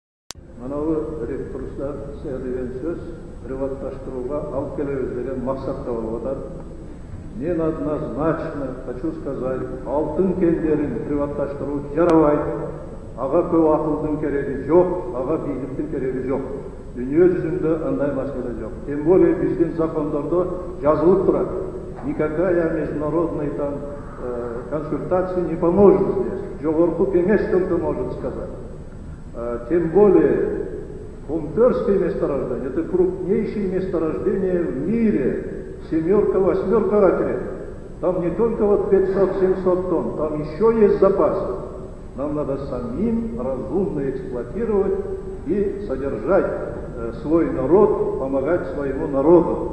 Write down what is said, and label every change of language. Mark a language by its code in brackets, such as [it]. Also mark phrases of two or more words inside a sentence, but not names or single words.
[ky] Манавы ресурстар деген сөз приватташтыруга алып келебиз деген максатта болуп атат. [ru] Мен однозначно хочу сказать, [ky] алтын кендерин приватташтыруу жарабайт. Ага көп акылдын кереги жок, ага бийликтин кереги жок. Дүнүйө жүзүндө андай маселе жок. [ru] Тем более [ky] биздин закондордо жазылып турат. [ru] Никакая международная там консультация не поможет здесь. Жогорку кеңеш только может сказать. Тем более Кумтырское месторождение — это крупнейшее месторождение в мире. 7-8 ракет. Там не только вот 500-700 тонн, там еще есть запасы. Нам надо самим разумно эксплуатировать и содержать свой народ, помогать своему народу.